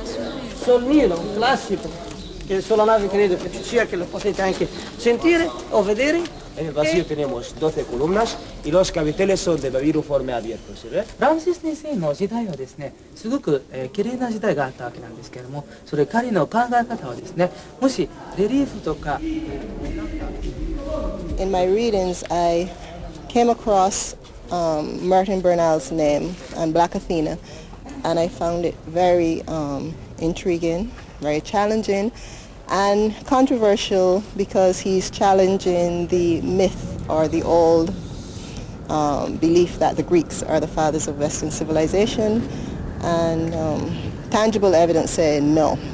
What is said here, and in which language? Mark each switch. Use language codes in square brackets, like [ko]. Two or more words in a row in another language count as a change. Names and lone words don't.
[it] sul Nilo, un classico, che sulla nave credo che ci sia, che lo potete anche sentire o vedere. [es] En el vacío tenemos 12 columnas y los capiteles son de babiruforme abierto, ¿sí ve? [ja] ラムセス先生の時代はですね、すごく綺麗な時代があったわけなんですけれども、それ彼の考え方はですね、もしレリーフとか [en] In my readings, I came across Martin Bernal's name and Black Athena, and I found it very intriguing, very challenging, and controversial because he's challenging the myth or the old belief that the Greeks are the fathers of Western civilization, and tangible evidence saying no.